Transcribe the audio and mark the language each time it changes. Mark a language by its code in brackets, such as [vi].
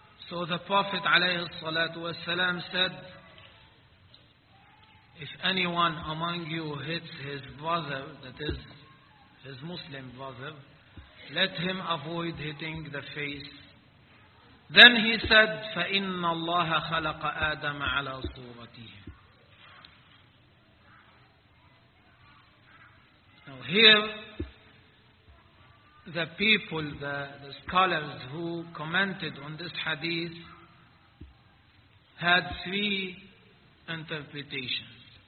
[en] So the Prophet عليه الصلاة والسلام said, if anyone among you hits his brother, that is his Muslim brother, let him avoid hitting the face. Then he said, [ar] فَإِنَّ اللَّهَ خَلَقَ آدَمَ عَلَى صُورَتِهِ. [en] Now here, the people, the scholars who commented on this hadith had three interpretations.